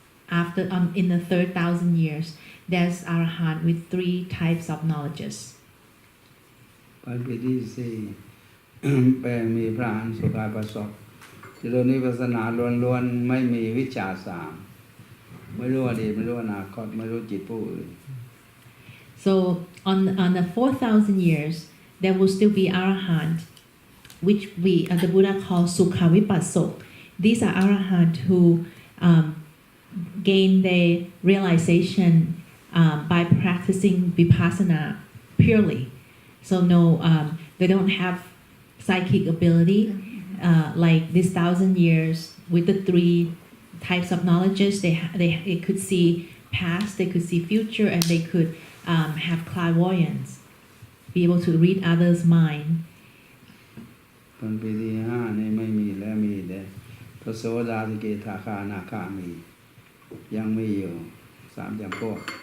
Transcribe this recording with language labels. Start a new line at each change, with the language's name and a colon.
English: After in the third 1,000 years, there's Arahant with 3 types of knowledges.
Thai: พันปีที่สี่ แปลมีพระอรหันต์สุขายประสบเจริญวิปัสสนาล้วนๆไม่มีวิชาสามไม่รู้อดีตไม่รู้อนาคตไม่รู้จิตผู้อื่น
English: So on the 4,000 years, there will still be Arahant, which the Buddha calls Sukha Vipassok. These are Arahant who gain their realization by practicing Vipassana purely. So they don't have psychic ability like this 1,000 years with the 3 types of knowledges. They could see past, they could see future, and they could have clairvoyance, be able to read others' mind.
Thai: พันปีที่ห้านี่ไม่มีแล้วมีแต่พระโสดาสกิทาคานาคามียังไม่อยู่3 จำพวก